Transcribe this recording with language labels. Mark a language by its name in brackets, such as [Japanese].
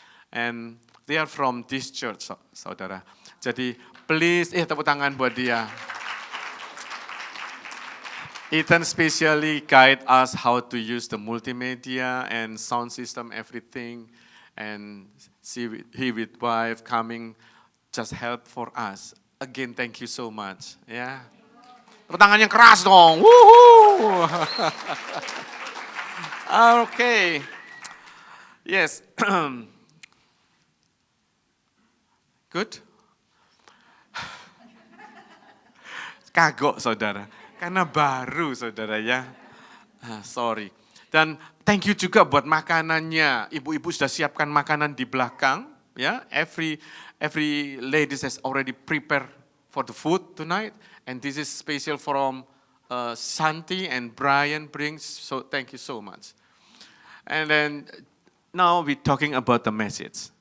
[English] And they are from this church, saudara. Jadi please, [Indonesian] tepuk tangan buat dia. [English] Ethan specially guide us how to use the multimedia and sound system, everything. And he with wife coming, just help for us. Again, thank you so much. Yeah. [Indonesian] Tepuk tangan yang keras dong. [English] Woohoo! Okay. Yes. Good. [Indonesian] Kagok saudara. Karena baru saudara ya. Sorry. Dan [English] thank you [Indonesian] juga buat makanannya. Ibu-ibu sudah siapkan makanan di belakang. [English] Ya, every ladies has already prepared for the food tonight. And this is special from Santi and Brian brings. So thank you so much. And then now we're talking about the message.